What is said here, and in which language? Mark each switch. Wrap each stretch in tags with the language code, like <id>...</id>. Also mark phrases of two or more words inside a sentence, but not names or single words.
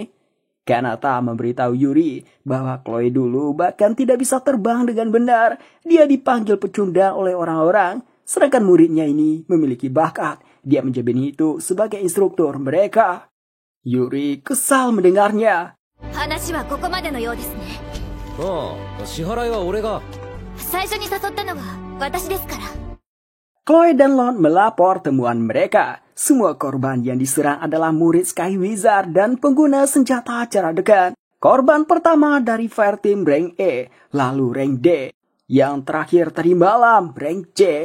<id>Kanata memberitahu Yuri bahwa Chloe dulu bahkan tidak bisa terbang dengan benar. Dia dipanggil pecundang oleh orang-orang, sedangkan muridnya ini memiliki bakat. Dia menjamin itu sebagai instruktur mereka. Yuri kesal mendengarnya.</id> <ja>話はここまでのようですね。ああ、支払いは俺が。最初に誘ったのは私ですから。</ja> <id>Chloe dan Lon melapor temuan mereka. Semua korban yang diserang adalah murid Sky Wizard dan pengguna senjata jarak dekat. Korban pertama dari Fire Team rank E, lalu rank D. Yang terakhir tadi malam, rank C.</id>